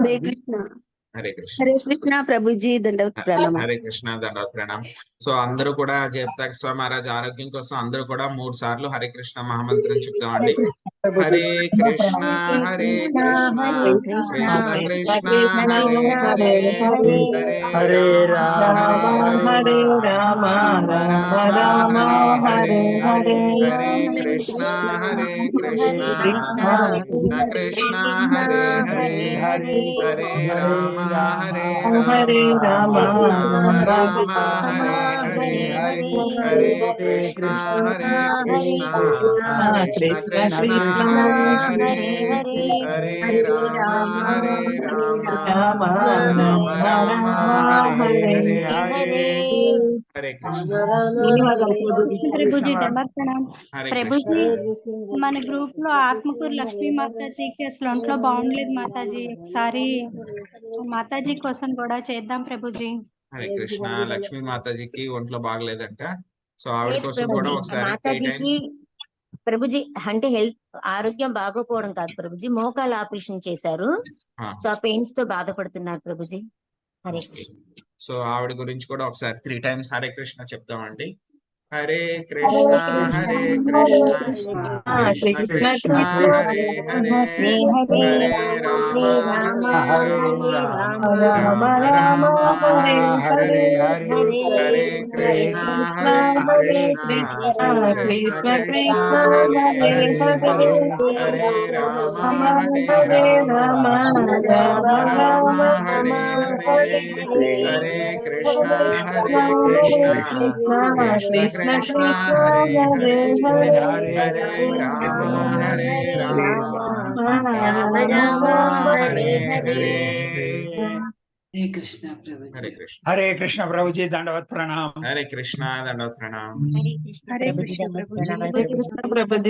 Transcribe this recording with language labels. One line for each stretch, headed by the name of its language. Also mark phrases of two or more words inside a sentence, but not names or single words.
Telugu: హరే కృష్ణ. హరే కృష్ణ. హరే కృష్ణ ప్రభుజీ. దండవత్ ప్రణామం. హరే కృష్ణ. దండవత్ ప్రణామం. సో అందరూ కూడా జయప్రకాష్ స్వామి మహారాజ్ ఆరోగ్యం కోసం అందరూ కూడా 3 సార్లు హరే కృష్ణ మహామంత్రం చెప్తామండి.
Sanskrit: హరే కృష్ణ హరే కృష్ణ కృష్ణ కృష్ణ హరే హరే హరే రామ హరే రామ రామ రామ హరే హరే హరే కృష్ణ హరే కృష్ణ కృష్ణ కృష్ణ హరే హరే హరే రామ హరే రామ రామ రామ హరే హరే హరే కృష్ణ హరే కృష్ణ కృష్ణ కృష్ణ హరే హరే హరే రామ హరే రామ రామ రామ హరే హరే హరే కృష్ణ.
Telugu: ప్రభుజీ దండవత్కరణం. హరే ప్రభుజీ కృష్ణ. మన గ్రూప్ లో ఆత్మకూరు లక్ష్మీ మాతాజీకి అసలు ఒంట్లో బాగుండలేదు మాతాజీ. ఒకసారి మాతాజీ కోసం కూడా చేద్దాం ప్రభుజీ. హరే కృష్ణ. లక్ష్మీ మాతాజీకి ఒంట్లో బాగలేదంట. సో ఆవిడ కోసం కూడా ఒకసారి 3 మాతాజీకి టైమ్స్. ప్రభుజీ అంటే హెల్త్ ఆరోగ్యం బాగోపోవడం కాదు ప్రభుజీ, మోకాళ్ళ ఆపరేషన్ చేశారు. సో ఆ పెయిన్స్ తో బాధపడుతున్నారు ప్రభుజీ. హరే కృష్ణ. సో ఆవిడ గురించి కూడా ఒకసారి 3 టైమ్స్ హరే కృష్ణ చెప్తామండి.
Sanskrit: హరే కృష్ణ హరే కృష్ణ కృష్ణ కృష్ణ హరే హరే హరే రామ హరే రామ రామ రామ హరే హరే హరే కృష్ణ హరే కృష్ణ కృష్ణ కృష్ణ హరే హరే హరే రామ హరే రామ రామ రామ హరే హరే హరే కృష్ణ కృష్ణ కృష్ణ హరే హరే హరే రామ రామ రామ హరే హరే
Hindi: हरे कृष्ण प्रभु हरे कृष्ण हरे कृष्ण प्रभु जी दंडवत प्रणाम हरे कृष्ण दंडवत प्रणाम हरे कृष्ण प्रभु जी हरे कृष्ण प्रभु जी